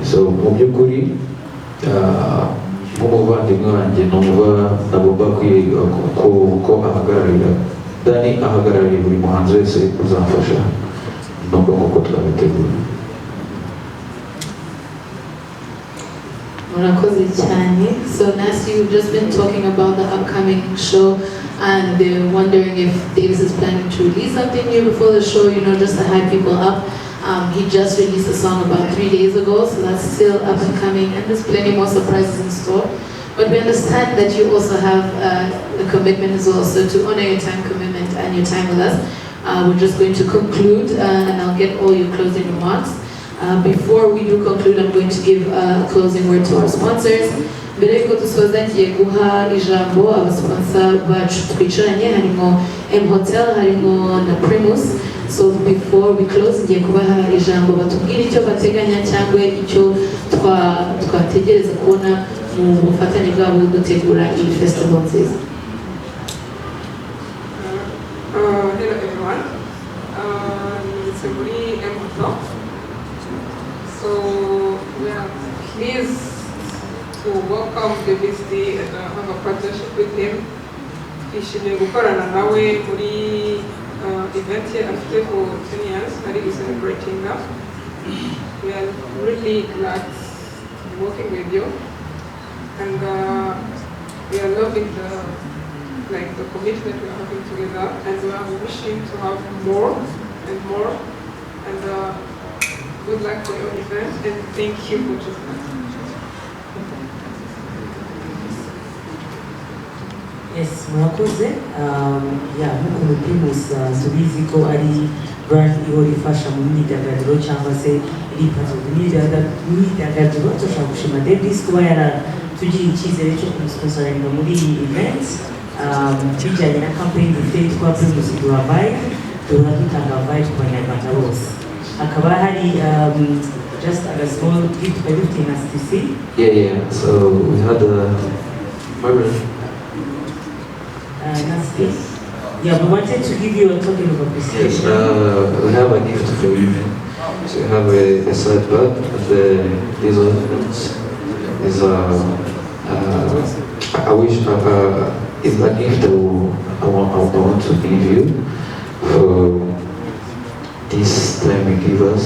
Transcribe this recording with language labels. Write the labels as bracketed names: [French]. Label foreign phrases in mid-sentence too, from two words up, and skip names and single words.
[Kinyarwanda] So mu by'ukuri nk'umuvandimwe wanjye numva nagomba ko ahagararira Dani ahagarariye buri muhanzi wese uzamfasha nubwo nk'uko twabiteguye. Murakoze cyane. [English] So Nancy, you've just been talking about the upcoming show and wondering if Davis is planning to release something new before the show, just to hype people up. He just released a song about 3 days ago, so that's still up and coming, and there's plenty more surprises in store. But we understand that you also have a commitment as well, so to honor your time commitment and your time with us, we're just going to conclude, and I'll get all your closing remarks. Before we do conclude, I'm going to give a closing word to our sponsors. [Kinyarwanda] Mbere yuko dusoza ngiye guha ijambo abasponsa bacu twicaranye, harimo M Hotel, harimo na Primus. [English] So before we close, [Kinyarwanda] ngiye kubaha ijambo batubwire icyo bateganya cyangwa icyo twategereza kubona mu bufatanye bwabo dutegura iyi festival nziza. [English] Hello everyone. It's a very M So we are pleased to welcome Davis D and have a partnership with him. [Kinyarwanda] Twishimiye gukorana nawe muri event ye afite [English] for 10 years [Kinyarwanda] ari celebrating now. [English] We are really glad to be working with you, and we are loving the commitment we are having together, and we are wishing to have more and more, and good luck for your event, and thank you for choosing us. Yes, [Kinyarwanda] murakoze. Nk'uko muri Primus tubizi ko ari brand ihora ifasha mu myidagaduro cyangwa se iripazo imyidagaduro. Turashaka gushima Davis kuba yaratugiriye icyizere cyo kumusponsoringa muri iyi event bijyanye na campaign dufite yitwa Primus duha vibe, duhora dutanga vibe ku banyarwanda bose. Hakaba hari [English] just a small gift by gifting us to see. So we had a we wanted to give you a token of appreciation. Yes, we have a gift for you. So we have a side bag, and these ornaments is I wish it's a gift I want to give you for this time we give us.